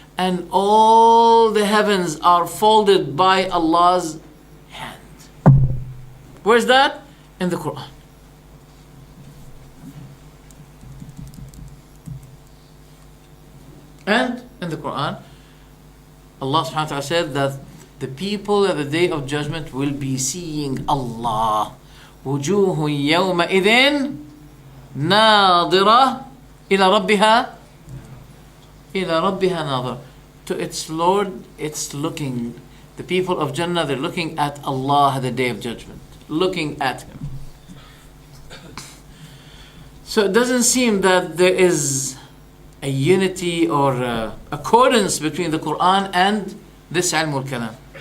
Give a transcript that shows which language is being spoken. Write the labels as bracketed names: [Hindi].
[English] And all the heavens are folded by Allah's hand. Where's that? In the Quran. And in the Quran, Allah subhanahu wa ta'ala said that the people at the day of judgment will be seeing Allah. [Arabic] وُجُوهٌ يَوْمَئِذٍ نَاظِرَةٌ إِلَى رَبِّهَا نَاظِرَةٌ. [English] To its Lord, it's looking. The people of Jannah, they're looking at Allah at the Day of Judgment. Looking at Him. So it doesn't seem that there is a unity or accordance between the Quran and this ilm al-kalam.